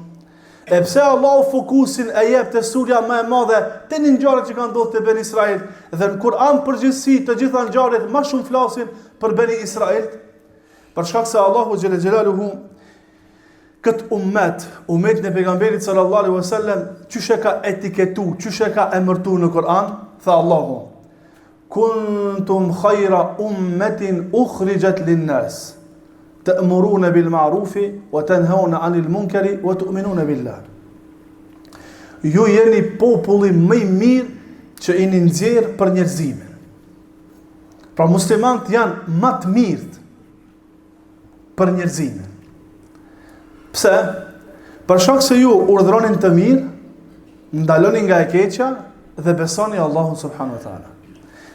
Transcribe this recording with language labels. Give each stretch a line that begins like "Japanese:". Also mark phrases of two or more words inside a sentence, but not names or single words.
Albanian: E pse Allahu fokusin e jep te surja më e madhe te një ngjarje që ka ndodhur te Ben Israilt, dhe në Kur'an përgjithësi të gjitha ngjarjet më shumë flasin për Ben Israilt? Për shkak se Allahu
Arabic: جل جلاله
Albanian: këtë umetin e pejgamberit
Arabic: صلى الله عليه وسلم,
Albanian: çysh e ka etiketu, çysh e ka emërtuar në Kur'an, tha Allahu:
Arabic: كنتم خير أمة أخرجت للناس تأمرون بالمعروف وتنهون عن المنكر وتؤمنون بالله.
Albanian: Ju jeni populli më i mirë që i nxjerr për njerëzimin. Pra muslimanët janë më të mirë për njerëzimin. Pse? Për shkak se ju urdhronin të mirë, ndaloni nga e keqja dhe besoni Allahun
Arabic: سبحانه وتعالى.